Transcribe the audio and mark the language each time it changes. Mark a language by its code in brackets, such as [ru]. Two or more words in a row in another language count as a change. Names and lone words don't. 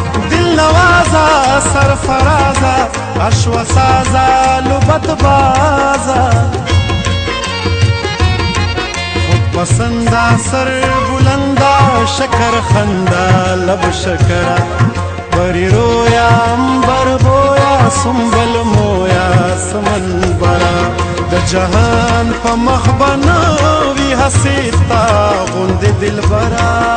[fa] دل نوازا، سرفرازا، عشو سازا، لبت بازا. خود پسندا، سر بلندا، شکر خندا، لب شکرا. پری رویا، امبر بویا، سنبل مویا، سمن برا. [ps] د جهان په مخ بناوي هسې تا غوندې دلبره.